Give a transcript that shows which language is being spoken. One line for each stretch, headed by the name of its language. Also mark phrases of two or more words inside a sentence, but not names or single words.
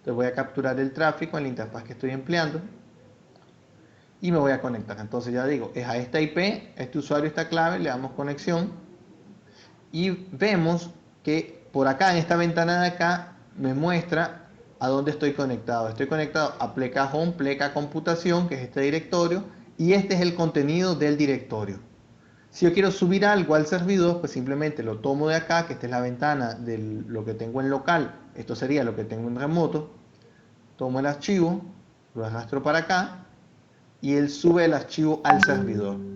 Spanish: Entonces voy a capturar el tráfico en la interfaz que estoy empleando y me voy a conectar. Entonces ya digo, es a esta IP, este usuario, esta clave, le damos conexión y vemos que por acá, en esta ventana de acá, me muestra a dónde estoy conectado. Estoy conectado a pleca home, pleca computación, que es este directorio, y este es el contenido del directorio. Si yo quiero subir algo al servidor, pues simplemente lo tomo de acá, que esta es la ventana de lo que tengo en local, esto sería lo que tengo en remoto, tomo el archivo, lo arrastro para acá, y él sube el archivo al servidor.